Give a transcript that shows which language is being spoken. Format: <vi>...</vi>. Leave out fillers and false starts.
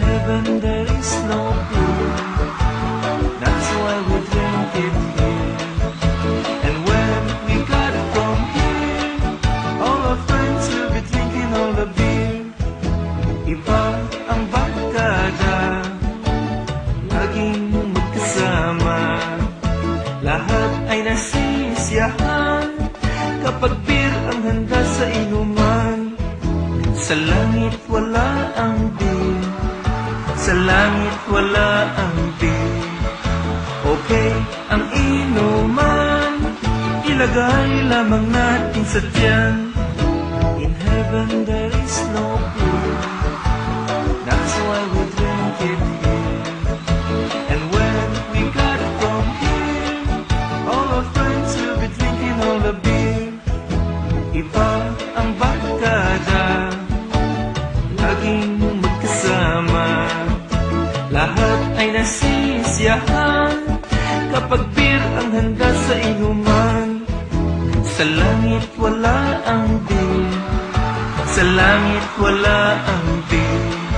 <en>There is no beer, that's why we drink it here. And when we got it from here, all our friends will be drinking all the beer.</en> <tl>Iba ang barkada, laging magkasama. Lahat ay nasisiyahan kapag beer ang handa sa inuman. Sa langit wala ang beer, sa langit wala ang beer. Okay ang inuman, ilagay lamang natin sa tiyan.</tl> <en>In heaven there is no beer, that's why we drink it here. And when we got it from here, all our friends will be drinking all the beer.</en> <tl>Iba ang barkada, laging magkasama. Lahat ay nasisiyahan kapag beer ang handa sa inuman. Sa langit wala ang beer, sa langit wala ang beer.</tl>